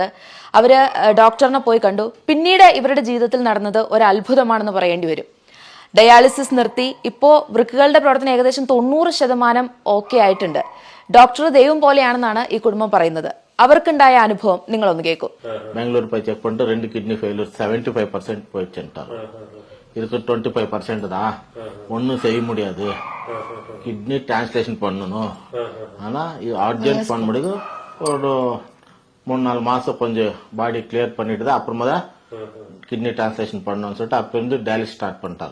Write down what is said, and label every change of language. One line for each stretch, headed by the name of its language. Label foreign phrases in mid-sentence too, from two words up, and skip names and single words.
Malayalam: അവര് ഡോക്ടറിനെ പോയി കണ്ടു. പിന്നീട് ഇവരുടെ ജീവിതത്തിൽ നടന്നത് ഒരു അത്ഭുതമാണെന്ന് പറയേണ്ടി വരും. ഡയാലിസിസ് നിർത്തി ഇപ്പോൾ വൃക്കകളുടെ പ്രവർത്തനം ഏകദേശം 90% ഓക്കെ ആയിട്ടുണ്ട്. ഡോക്ടർ ദൈവം പോലെയാണെന്നാണ് ഈ കുടുംബം പറയുന്നത്. അവർക്കുണ്ടായ അനുഭവം നിങ്ങളൊന്ന് കേൾക്കൂ.
Tamil: பெங்களூர் போய் செக் பண்ணிட்டு 2
English: kidney failure
Tamil: 75% போயிடுச்சுட்டார். இதுக்கு 25% தான், ஒன்னும் செய்ய முடியாது,
English: kidney translation
Tamil: பண்ணணும். ஆனா இது அர்ஜென்ட் பண்ண முடியுது. ஒரு 3-4 மாசம் கொஞ்சம்
English: body clear
Tamil: பண்ணிட்டு தான் அப்புறமா தான்
English: kidney translation
Tamil: பண்ணணும்னு சொல்லிட்டு அப்ப இருந்து
English: dialysis start
Tamil: பண்ணிட்டாரு.